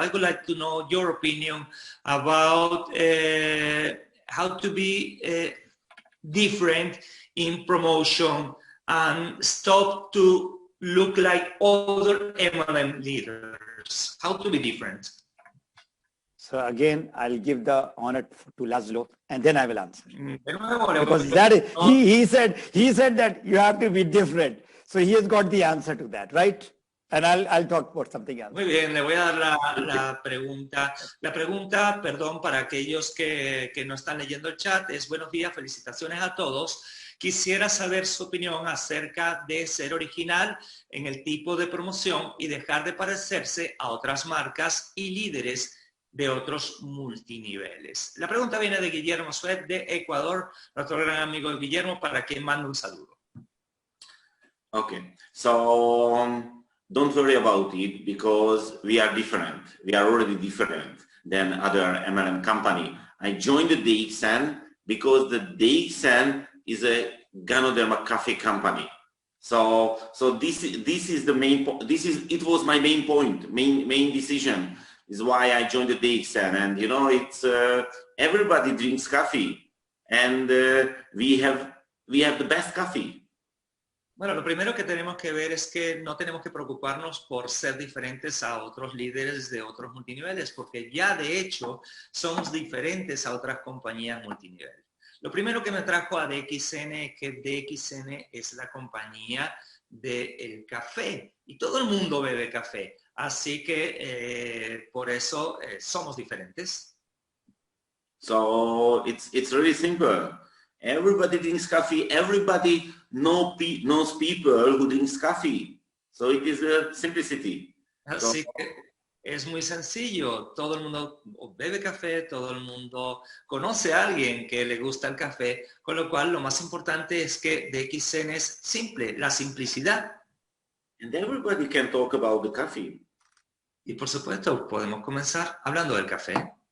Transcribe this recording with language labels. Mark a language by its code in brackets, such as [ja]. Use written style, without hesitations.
[en] I would like to know your opinion about how to be different in promotion and stop to look like other MLM leaders. How to be different? So again, I'll give the honor to Laszlo, and then I will answer. [es] Nuevo, [en] because that is, he said that you have to be different. So he has got the answer to that, right? And I'll talk about something else. [es] Muy bien, le voy a dar la pregunta. La pregunta, perdón, para aquellos que no están leyendo el chat, es buenos días, felicitaciones a todos. Quisiera saber su opinión acerca de ser original en el tipo de promoción y dejar de parecerse a otras marcas y líderes de otros multiniveles. La pregunta viene de Guillermo Suet de Ecuador, nuestro gran amigo Guillermo, para quien mando un saludo. [en] Okay, so don't worry about it because we are different. We are already different than other MLM company. I joined the DXN because the DXN is a Ganoderma cafe company. So this is the main. It was my main point, main decision. Is why I joined the DXN, and you know it's everybody drinks coffee, and we have the best coffee. [es] Bueno, lo primero que tenemos que ver es que no tenemos que preocuparnos por ser diferentes a otros líderes de otros multiniveles, porque ya de hecho somos diferentes a otras compañías multinivel. Lo primero que me trajo a DXN es que DXN es la compañía del café y todo el mundo bebe café. Así que por eso somos diferentes. [en] So it's really simple. Everybody drinks coffee. Everybody knows people who drinks coffee. So it is a simplicity. [es] Así que es muy sencillo. Todo el mundo bebe café, todo el mundo conoce a alguien que le gusta el café, con lo cual lo más importante es que DXN es simple, la simplicidad. [en] And everybody can talk about the coffee. [es] Y por supuesto, podemos comenzar hablando del café.